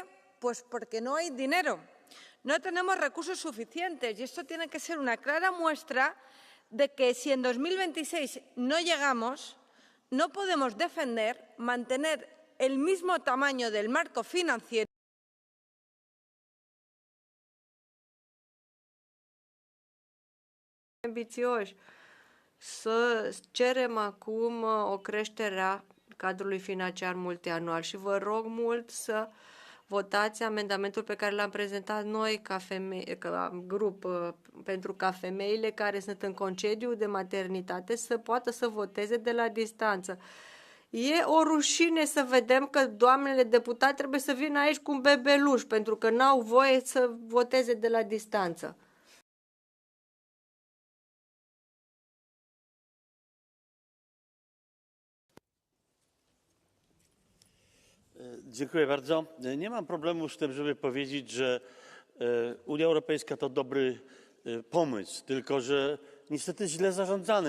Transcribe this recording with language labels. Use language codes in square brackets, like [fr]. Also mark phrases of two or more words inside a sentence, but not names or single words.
[es] Pues porque no hay dinero. No tenemos recursos suficientes y esto tiene que ser una clara muestra de que si en 2026 no llegamos, no podemos defender mantener el mismo tamaño del marco financiero. [ro] Ambițioși să cerem acum o creștere a cadrului financiar multianual și vă rog mult să votați amendamentul pe care l-am prezentat noi ca grup pentru ca femeile care sunt în concediu de maternitate să poată să voteze de la distanță. E o rușine să vedem că doamnele deputate trebuie să vină aici cu un bebeluș pentru că n-au voie să voteze de la distanță. [pl] Dziękuję bardzo. Nie mam problemu z tym, żeby powiedzieć, że Unia Europejska to dobry pomysł, tylko że niestety źle zarządzany.